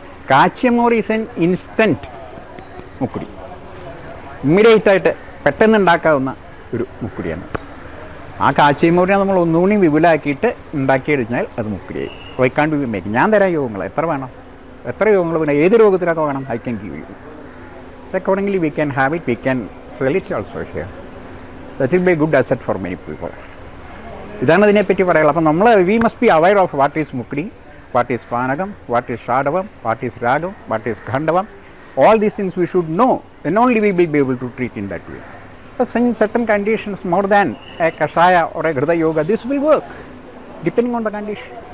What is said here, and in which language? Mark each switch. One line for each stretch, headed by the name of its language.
English: Kachiyamoor is an instant mukkudi.
Malayalam: ഇമ്മീഡിയറ്റായിട്ട് പെട്ടെന്ന് ഉണ്ടാക്കാവുന്ന ഒരു മുക്കുടിയാണ്. ആ കാച്ചിയമൂരിനെ നമ്മൾ ഒന്നുകൂടി വിപുലമാക്കിയിട്ട് ഉണ്ടാക്കിയെടുത്താൽ അത് മുക്കുടിയായി. വൈക്കാണ്ട് മേക്ക്. ഞാൻ തരാം യോഗങ്ങൾ എത്ര വേണം, എത്ര യോഗങ്ങൾ വേണം, ഏത് രോഗത്തിലൊക്കെ വേണം,
English: I can give you. Accordingly, we can have it, we can sell it also here. That will be a good asset for many people.
Malayalam: ഇതാണ് ഇതിനെപ്പറ്റി പറയാനുള്ളത്. അപ്പോൾ നമ്മൾ
English: We must be aware of what is mukkudi, what is panakam, what is shadavam, what is ragam, what is khandavam. All these things we should know, then only we will be able to treat in that way. But in certain conditions, more than a kashaya or a ghruta yoga, this will work, depending on the condition.